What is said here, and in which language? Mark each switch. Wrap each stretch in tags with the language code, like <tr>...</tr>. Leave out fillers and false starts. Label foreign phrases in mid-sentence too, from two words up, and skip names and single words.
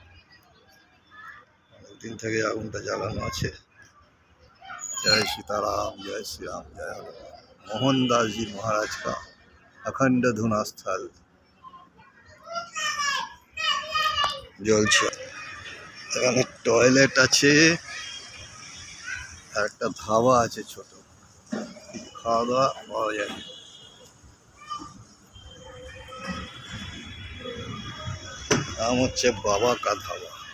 <bn>অনেকদিন থেকে আগুনটা জ্বালানো আছে।</bn> <hi>जय सीताराम, जय श्री राम, जय हनुमान। मोहनदास जी महाराज का अखंड धुना स्थल জ্বলছে।</hi> <bn>এখানে টয়লেট আছে আর একটা ধাবা আছে ছোট, খাওয়া দাওয়া পাওয়া যায়। নাম হচ্ছে বাবা কা ধাবা।</bn>